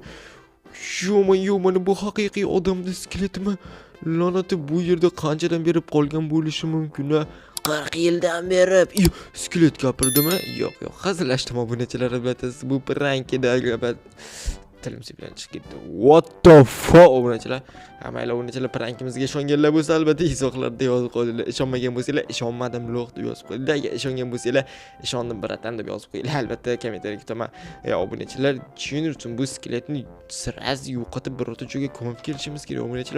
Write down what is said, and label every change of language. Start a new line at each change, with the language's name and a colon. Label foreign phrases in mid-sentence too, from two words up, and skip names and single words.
Uzbek: Yo'q, mana bu haqiqiy odamning skeletimi? La'nati, bu yerda qanchadan beri qolgan bo'lishi mumkin? 40 yildan beri. Skelet gapirdimi? Yo'q, hazillashdim obunachilar, albatta bu prank edi, albatta. Tilim bilan chiqib ketdi.
English: What the fuck obunachilar?
Uzbek: Mayli obunachilar, prankimizga ishonganlar bo'lsa albatta izohlarda yozib qo'yinglar. Ishonmagan bo'lsanglar ishonmadim lo'q deb yozib qo'yinglar. Agar ishongan bo'lsanglar ishondim bratan deb yozib qo'yinglar. Albatta kommentariyga kutaman. Obunachilar, tushunursiz, bu skeletni sraz yo'qotib birorta joyga ko'mib kelishimiz kerak obunachilar.